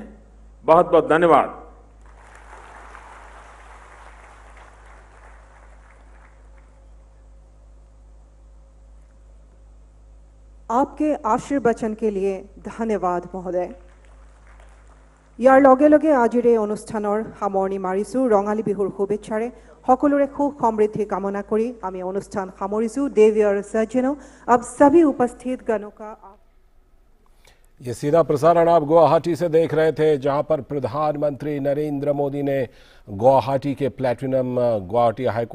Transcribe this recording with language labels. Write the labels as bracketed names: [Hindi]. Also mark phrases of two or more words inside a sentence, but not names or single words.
[Hindi] बहुत बहुत धन्यवाद। आपके आशीर्वचन के लिए धन्यवाद महोदय। [Assamese] ইয়াৰ লগে লগে আজিৰ এই অনুষ্ঠানৰ সামৰণি মাৰিছো। ৰঙালী বিহুৰ শুভেচ্ছাৰে সকলোৰে সুখ সমৃদ্ধি কামনা কৰি আমি অনুষ্ঠান সামৰিছো। [Hindi] देवी और सज्जनों, अब सभी उपस्थित गणों का ये सीधा प्रसारण आप गुवाहाटी से देख रहे थे, जहां पर प्रधानमंत्री नरेंद्र मोदी ने गुवाहाटी के प्लैटिनम गुवाहाटी हाई कोर्ट